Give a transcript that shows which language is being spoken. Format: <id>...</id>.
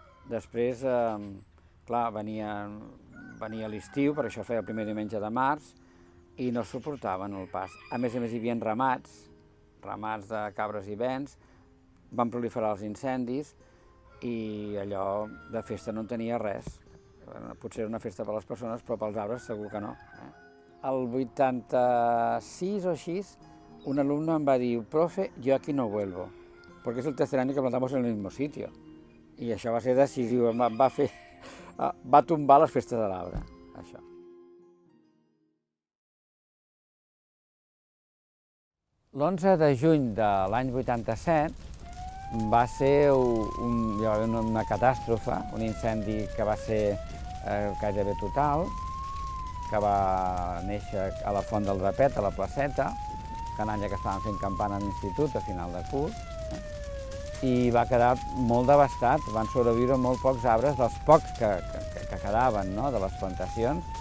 <ca>Després, clar, venia l'estiu, per això feia el primer diumenge de març, i no suportaven el pas. A més, hi havia ramats de cabres i bens, van proliferar els incendis i allò de festa no en tenia res. Potser era una festa per a les persones, però pels arbres segur que no. El 86 o així, un alumne em va dir:</ca> <es>«Profe, yo aquí no vuelvo, porque es el tercer año que plantamos en el mismo sitio».</es> <ca>I això va ser decisiu, va tombar les festes de l'arbre, això. L'11 de juny de l'any 87 va ser una catàstrofe, un incendi que va ser gairebé total, que va néixer a la Font del Drapet, a la placeta, canalla que estaven fent campana a l'institut a final de curs, i va quedar molt devastat, van sobreviure molt pocs arbres, dels pocs que quedaven de les plantacions.</ca>